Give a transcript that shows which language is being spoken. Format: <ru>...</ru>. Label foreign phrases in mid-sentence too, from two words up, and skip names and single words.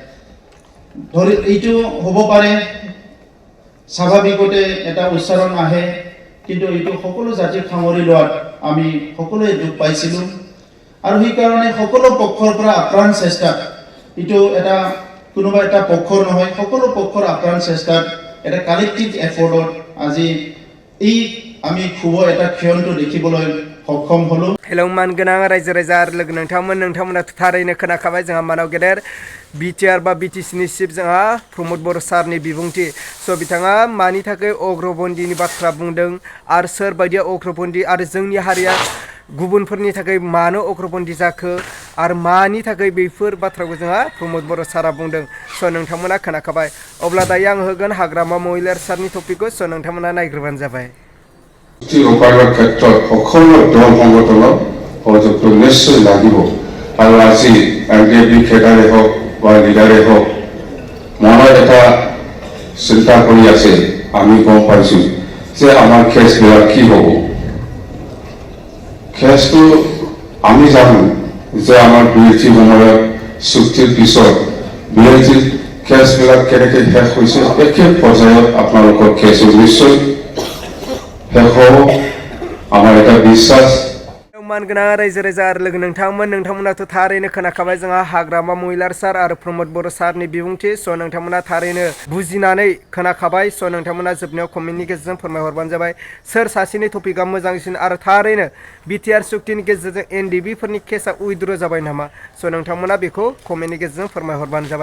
<as>ধৰি এইটো হ'ব পাৰে স্বাভাৱিকতে এটা উচ্চাৰণ আহে কিন্তু এইটো সকলো জাতিক সামৰি লোৱাত আমি সকলোৱে দুখ পাইছিলোঁ আৰু সেইকাৰণে সকলো পক্ষৰ পৰা আপ্ৰাণ চেষ্টা এইটো এটা কোনোবা এটা পক্ষৰ নহয় সকলো পক্ষৰ আপ্ৰাণ চেষ্টাত এটা কালেক্টিভ এফৰ্টত আজি এই আমি খুব এটা ক্ষণটো দেখিবলৈ সক্ষম হলো।</as> <brx>हेलौ मान गोनां रायजो राजा आरो लोगो नोंथांमोना थारैनो खोनाखाबाय जोंहा मानाव गेदेर बिटिआर बा बिटिसिनि चिफ जोंहा प्रमोद बर' सारनि बिबुंथि स' बिथाङा मानि थाखाय अग्रबन्दीनि बाथ्रा बुंदों आरो सोर बायदिया अग्रबन्दी आरो जोंनि हारिया गुबुनफोरनि थाखाय मानो अग्रबन्दी जाखो आरो मानि थाखाय बेफोर बाथ्राखौ जोंहा प्रमोद बर' सारा बुंदों स' नोंथांमोना खोनाखाबाय। अब्ला दायो आं होगोन हाग्रामा महिलारी सारनि टपिकखौ स' नोंथांमोना नायग्रोबानो जाबाय।</brx> <as>ৰূপায়ণৰ ক্ষেত্ৰত সকলো দল সংগঠনক সহযোগটো নিশ্চয় লাগিব আৰু আজি এনডিবি কেডাৰে হওক বা লিডাৰে হওক মনে এটা চিন্তা কৰি আছে আমি গম পাইছো যে আমাৰ কেছবিলাক কি হ'ব। কেছটো আমি জানো যে আমাৰ বিএলটি সময়ত চুক্তিৰ পিছত বিএলটি কেছবিলাক কেনেকৈ শেষ হৈছে একে পৰ্যায়ত আপোনালোকৰ কেছো নিশ্চয় আমার এটা বিশ্বাস</as> <brx>मान गोनां रायजो राजा आरो लोगो नोंथांमोनाथ' थारैनो खोनाखाबाय जोंहा हाग्रामा महिलारी सार आरो प्रमोद बर' सारनि बिबुंथि स' नोंथांमोना थारैनो बुजिनानै खोनाखाबाय स' नोंथांमोना जोबनायाव कमेन्टनि गेजेरजों फोरमायहरबानो जाबाय सोर सासेनि टपिकआ मोजांसिन आरो थारैनो बिटिआर सुक्तिनि गेजेरजों एनडिबिफोरनि केसआ उइद्र जाबाय नामा स' नोंथांमोना बेखौ कमेन्टनि गेजेरजों फोरमायहरबानो जाबाय।</brx>